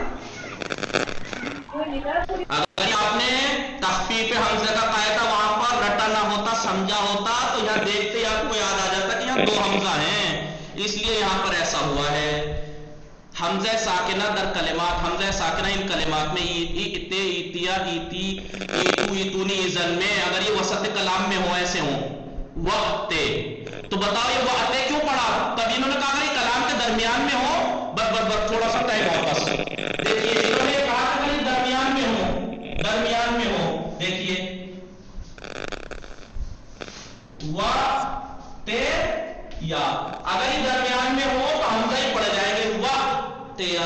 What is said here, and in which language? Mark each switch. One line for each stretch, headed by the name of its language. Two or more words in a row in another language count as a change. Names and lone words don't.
Urdu: اگر آپ نے تخفیف حمزے کا قاعدہ وہاں پر رٹا نہ ہوتا، سمجھا ہوتا، تو یہاں دیکھتے ہی آپ کو یاد آ جاتا کہ یہاں دو حمزہ ہیں، اس لیے یہاں پر ایسا ہوا ہے۔ حمزہ ساکنہ در کلمات، حمزہ ساکنہ ان کلمات میں ایتے، ایتیا، ایتی، ایتو، ایتونی، ایزن میں اگر یہ وسط کلام میں ہو، ایسے ہوں، वक्त। تو بتاؤ یہ وقت کیوں پڑھا؟ تبھی انہوں نے کہا اگر یہ کلام کے درمیان میں ہو، بس تھوڑا سا ٹائم واپس دیکھیے، انہوں نے کہا اگر یہ درمیان میں ہو، دیکھیے وقت یا، اگر یہ درمیان میں ہو تو ہمزہ ہی پڑھ جائیں گے وقت یا.